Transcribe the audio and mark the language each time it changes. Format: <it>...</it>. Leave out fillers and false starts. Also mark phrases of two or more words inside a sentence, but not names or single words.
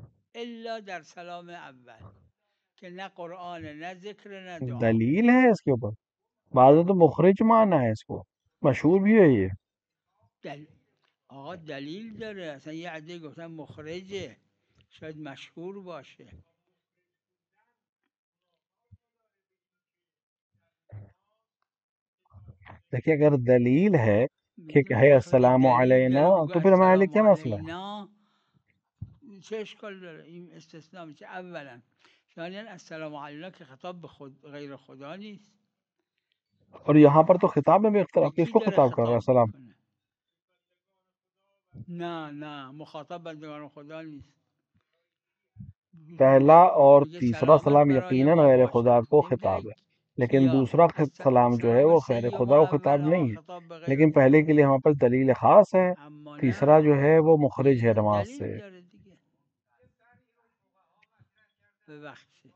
<fa>الا در سلام اول که نه قرآن نه ذکر نه دعا.</fa> <hi>दलील है इसके ऊपर? बाद में तो मुखरिज माना है इसको, मशहूर भी है ये।</hi> <fa>دل... آقا دلیل داره، اصلا یه عده گفتن مخرجه، شاید مشهور باشه.</fa> <hi>देखिए अगर दलील है कि</hi> <fa>میگه</fa> <hi>है</hi> <fa>مخرج</fa> <hi>अस्सलाम</hi> <fa>دلیل</fa> <hi>अलैना,</hi> <fa>داره بگو</fa> <hi>तो फिर हमारे लिए</hi> <fa>السلام</fa> <hi>क्या मसला है؟</hi> <fa>علینا، چه اشکال داره؟ این استثناء میشه اولا. ثانیا</fa> <ar>السلام علینا</ar> <fa>که خطاب به غیر خدا نیست.</fa> <hi>और यहाँ पर तो खिताब में भी</hi> <fa>به</fa> <hi>इख्तिलाफ,</hi> <fa>کی</fa> <hi>किसको</hi> <fa>داره</fa> <hi>खिताब कर रहा है</hi> <fa>خطاب</fa> <hi>सलाम?</hi> <fa>میکنه؟ نه نه، مخاطب بندگان خدا نیست.</fa> <hi>पहला और</hi> <fa>میگه</fa> <hi>तीसरा</hi> <fa>سلامت</fa> <hi>सलाम</hi> <fa>برای</fa> <hi>यकीनन</hi> <fa>ما</fa> <hi>गैर खुदा</hi> <fa>باشد،</fa> <hi>को खिताब</hi> <fa>نمیگه</fa> <hi>है, लेकिन</hi> <fa>کیا.</fa> <hi>दूसरा सलाम जो है</hi> <fa>السلام</fa> <hi>वो गैर</hi> <fa>سیوم</fa> <hi>खुदा को</hi> <fa>اول</fa> <hi>खिताब</hi> <fa>ها</fa> <hi>नहीं है।</hi> <fa>خطاب به غیر</fa> <hi>लेकिन पहले</hi> <fa>خدا.</fa> <hi>के लिए हमारे पास दलील खास है,</hi> <fa>اما</fa> <hi>तीसरा</hi> <fa>نه</fa> <hi>जो है वो मुखरिज है</hi> <fa>نه</fa> <hi>नमाज</hi> <fa>دلیل</fa> <hi>से।</hi> <fa>داره دیگه. ببخشید.</fa>